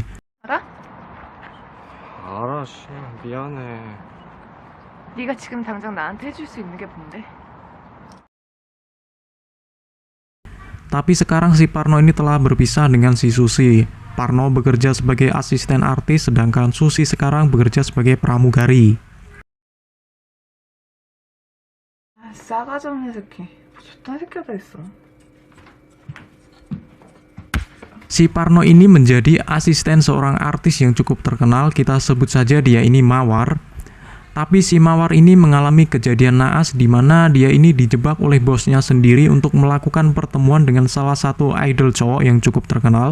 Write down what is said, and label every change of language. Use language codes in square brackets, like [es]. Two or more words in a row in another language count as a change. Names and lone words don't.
[ko] 알아? 알아, 씨. 미안해. 네가 지금 당장 나한테 해줄 수 있는 게 뭔데? [id] Tapi sekarang si Parno ini telah berpisah dengan si Susi. Parno bekerja sebagai asisten artis, sedangkan Susi sekarang bekerja sebagai pramugari. [ko] 아, 싸가지 없는 새끼. 뭐 저딴 새끼가 다 있어. [id] Si Parno ini menjadi asisten seorang artis yang cukup terkenal, kita sebut saja dia ini Mawar. Tapi si Mawar ini mengalami kejadian naas di mana dia ini dijebak oleh bosnya sendiri untuk melakukan pertemuan dengan salah satu idol cowok yang cukup terkenal.